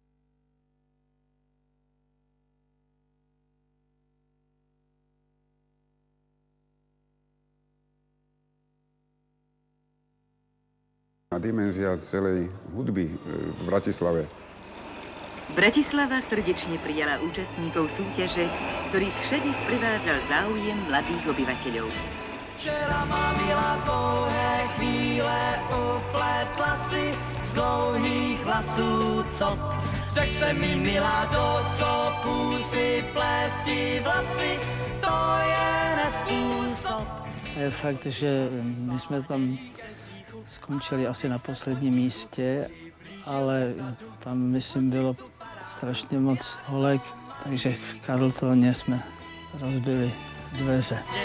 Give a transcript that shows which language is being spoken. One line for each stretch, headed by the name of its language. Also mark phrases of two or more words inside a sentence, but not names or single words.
Slovak: Dimenzia celej hudby v Bratislave. Bratislava srdečne prijala účastníkov súťaže, ktorých všade sprivádzal záujem mladých obyvateľov.
Czech: Včera ma milá z dlouhé chvíle upletla si z dlouhých vlasů cop. Řek se mi milá, do copu si plesti vlasy, to je nespůsob. Je fakt, že my jsme tam skončili asi na posledním místě, ale tam, myslím, bylo strašně moc holek, takže v Carltoně jsme rozbili dveře.